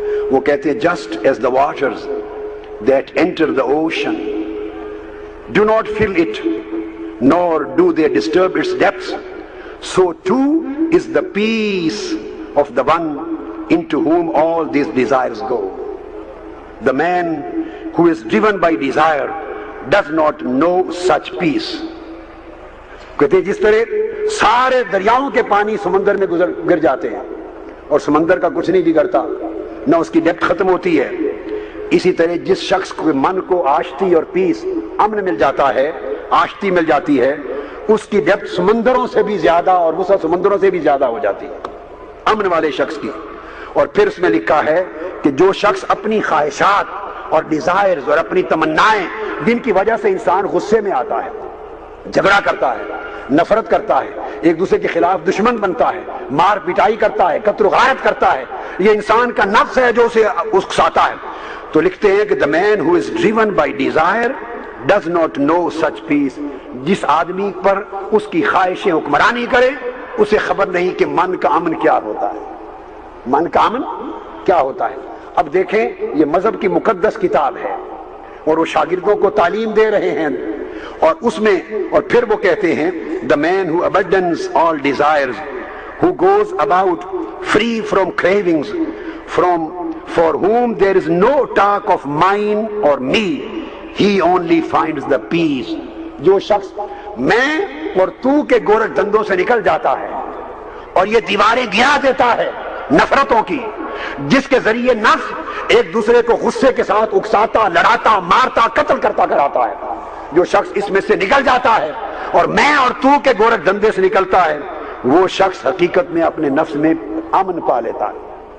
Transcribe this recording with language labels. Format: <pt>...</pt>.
<ur>وہ کہتے</ur> <en>just as the waters that enter the ocean do not fill it nor do they disturb its depths, so too is the peace of the one into whom all these desires go. The man who is driven by desire does not know such peace.</en> <ur>کہتے جس طرح سارے دریاؤں کے پانی سمندر میں گر جاتے ہیں اور سمندر کا کچھ نہیں بگڑتا، نہ اس کی ڈیپتھ ختم ہوتی ہے، اسی طرح جس شخص کے من کو آشتی اور پیس، امن مل جاتا ہے، آشتی مل جاتی ہے، اس کی ڈیپتھ سمندروں سے بھی زیادہ اور وسعت سمندروں سے بھی زیادہ ہو جاتی ہے امن والے شخص کی. اور پھر اس میں لکھا ہے کہ جو شخص اپنی خواہشات اور ڈیزائرز اور اپنی تمنائیں جن کی وجہ سے انسان غصے میں آتا ہے، جھگڑا کرتا ہے، نفرت کرتا ہے، ایک دوسرے کے خلاف دشمن بنتا ہے، مار پٹائی کرتا ہے، قتل و غارت کرتا ہے، یہ انسان کا نفس ہے جو اسے اکساتا ہے. تو لکھتے ہیں کہ</ur> <en>the man who is driven by desire does not know such peace.</en> <ur>جس آدمی پر اس کی خواہشیں حکمرانی کرے اسے خبر نہیں کہ من کا امن کیا ہوتا ہے. من کا امن کیا ہوتا ہے. اب دیکھیں یہ مذہب کی مقدس کتاب ہے اور وہ شاگردوں کو تعلیم دے رہے ہیں، اور اس میں اور پھر وہ کہتے ہیں</ur> <en>the man who abandons all desires, who goes about free from cravings, for whom there is no talk of mine or me, he only finds the peace.</en> <ur>جو شخص میں اور تو کے گورکھ دھندوں سے نکل جاتا ہے اور یہ دیواریں گرا دیتا ہے نفرتوں کی، جس کے ذریعے نفس ایک دوسرے کو غصے کے ساتھ اکساتا، لڑاتا، مارتا، قتل کرتا کراتا ہے، جو شخص اس میں سے نکل جاتا ہے اور میں اور تو کے گورکھ دھندے سے نکلتا ہے، وہ شخص حقیقت میں اپنے نفس میں امن پا لیتا ہے.</ur>